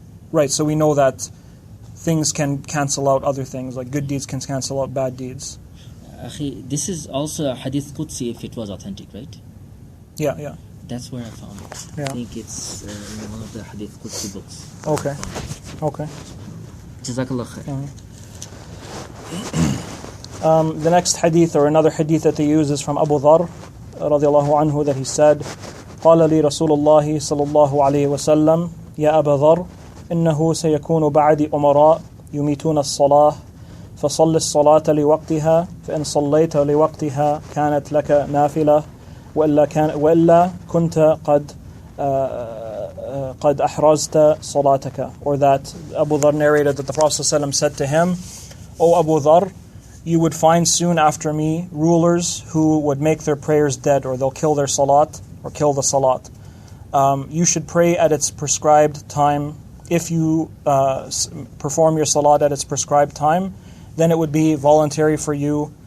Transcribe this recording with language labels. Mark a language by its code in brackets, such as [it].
[en] Right, so we know that things can cancel out other things, like good deeds can cancel out bad deeds. This is also a Hadith Qudsi if it was authentic, right? Yeah. That's where I found it. Yeah. I think it's in one of the Hadith Qudsi books. Okay. Jazakallah khair. The next hadith, or another hadith that they use, is from Abu Dharr radiallahu anhu, that he said, [ar] قال لي رسول الله صلى الله عليه وسلم يا أبا ذر إنه سيكون بعدي أمراء يميتون الصلاة فصل الصلاة لوقتها فإن صليت لوقتها كانت لك نافلة وإلا كنت قد أحرزت صلاتك. [en] Or that Abu Dharr narrated that the Prophet ﷺ said to him, O Abu Dharr, you would find soon after me rulers who would make their prayers dead, or they'll kill their salat, or kill the salat. You should pray at its prescribed time. If you perform your salat at its prescribed time, then it would be voluntary for you.